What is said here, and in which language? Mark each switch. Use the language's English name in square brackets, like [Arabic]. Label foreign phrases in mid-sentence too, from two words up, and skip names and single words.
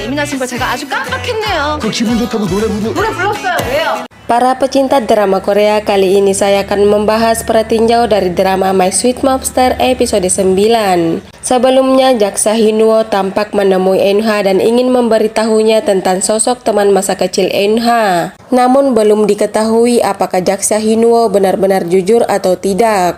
[Korean] 재미난 친구가 제가 아주 깜빡했네요. 그 기분 좋다고 노래 불렀어요. 왜요? [Indonesian] Para pecinta drama Korea, kali ini saya akan membahas pertinjau dari drama My Sweet Mobster episode 9. Sebelumnya, Jaksa Hinwo tampak menemui Eunha dan ingin memberitahunya tentang sosok teman masa kecil Eunha. Namun belum diketahui apakah Jaksa Hinwo benar-benar jujur atau tidak.